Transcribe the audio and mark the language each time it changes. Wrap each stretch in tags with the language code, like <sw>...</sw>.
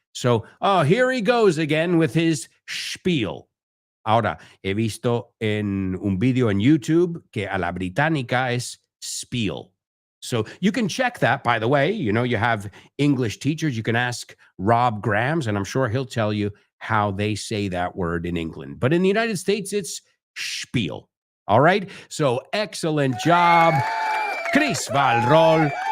<en>So, oh, here he goes again with his spiel.</en> <es>Ahora, he visto en un video en YouTube que a la británica es spiel.</es> <en>So you can check that, by the way. You have English teachers. You can ask Rob Grams, and I'm sure he'll tell you how they say that word in England. But in the United States, it's spiel. All right? So excellent job. Chris Valrol.</en>